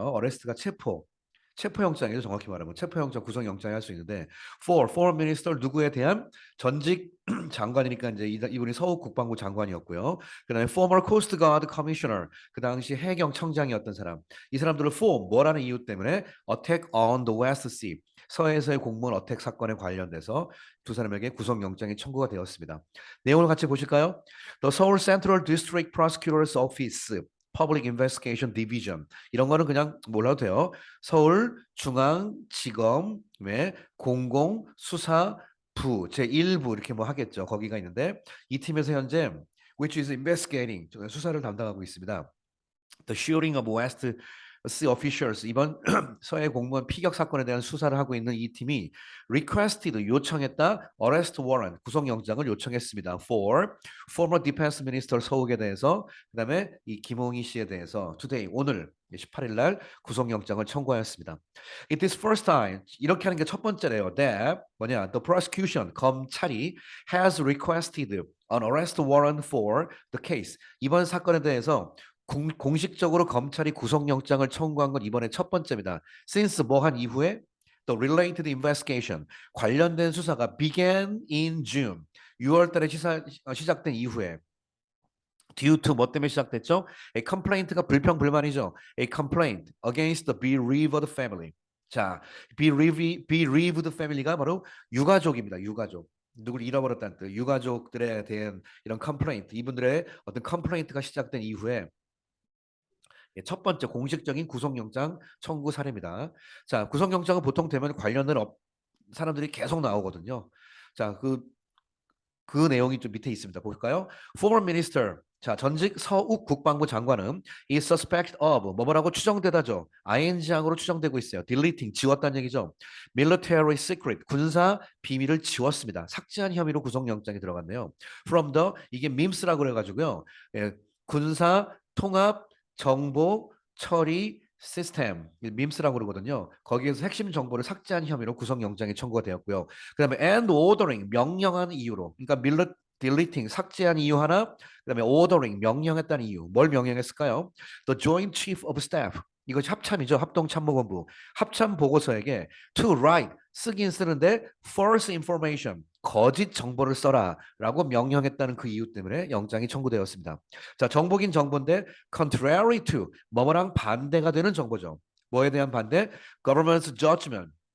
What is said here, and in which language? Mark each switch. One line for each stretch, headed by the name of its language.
Korean: 어레스트가 체포영장이죠. 정확히 말하면 체포영장 구속영장이 할 수 있는데 for minister 누구에 대한 전직 장관이니까 이제 이분이 서욱 국방부 장관이었고요.
English: 그다음에 former Coast Guard Commissioner
Korean: 그 당시 해경청장이었던 사람. 이 사람들을 for 뭐라는 이유 때문에 attack on the West Sea 서해에서의 공무원 어택 사건에 관련돼서 두 사람에게 구속영장이 청구가 되었습니다. 내용을 같이 보실까요?
English: The Seoul Central District Prosecutor's Office Public Investigation Division
Korean: 이런 거는 그냥 몰라도 돼요. 서울중앙지검의 공공수사부 제1부 이렇게 뭐 하겠죠. 거기가 있는데 이 팀에서 현재
English: which is investigating
Korean: 수사를 담당하고 있습니다.
English: The shooting of West Sea officials
Korean: 이번 서해 공무원 피격 사건에 대한 수사를 하고 있는 이 팀이 requested 요청했다 arrest warrant 구속영장을 요청했습니다. For former defense minister 서욱에 대해서 그다음에 이 김홍희 씨에 대해서 today 오늘 18일 날 구속영장을 청구하였습니다.
English: It is first time
Korean: 이렇게 하는 게 첫 번째래요.
English: That 뭐냐 the prosecution 검찰이 has requested an arrest warrant for the case
Korean: 이번 사건에 대해서 공식적으로 검찰이 구속영장을 청구한 건 이번에 첫 번째입니다. Since 뭐 한 이후에
English: the related investigation
Korean: 관련된 수사가 began in June 6월 달에 시작된 이후에 due to 뭐 때문에 시작됐죠? A complaint가 불평불만이죠.
English: A complaint against the bereaved family.
Korean: 자, bereaved family가 바로 유가족입니다. 유가족. 누굴 잃어버렸다는 뜻. 유가족들에 대한 이런 컴플레인트, 이분들의 어떤 컴플레인트가 시작된 이후에 첫 번째 공식적인 구속영장 청구 사례입니다. 자, 구속영장은 보통 되면 관련된 사람들이 계속 나오거든요. 자, 그 내용이 좀 밑에 있습니다. 볼까요? Former Minister, 자 전직 서욱 국방부 장관은 is suspect of 뭐뭐라고 추정되다죠. ing항으로 추정되고 있어요. deleting 지웠다는 얘기죠. military secret 군사 비밀을 지웠습니다. 삭제한 혐의로 구속영장이 들어갔네요. from the 이게 mims라고 그래가지고요. 예, 군사 통합 정보 처리 시스템 밈스라고 그러거든요. 거기에서 핵심 정보를 삭제한 혐의로 구속영장이 청구가 되었고요. 그다음에 and ordering 명령한 이유로 그러니까 deleting 삭제한 이유 하나 그다음에 ordering 명령했다는 이유 뭘 명령했을까요? The Joint Chief of Staff 이것이 합참이죠. 합동참모본부 합참 보고서에게 to write 쓰긴 쓰는데 false information 거짓 정보를 써라라고 명령했다는 그 이유 때문에 영장이 청구되었습니다. 자, 정보긴 정보인데 contrary to 뭐뭐랑 반대가 되는 정보죠. 뭐에 대한 반대?
English: Government's judgment.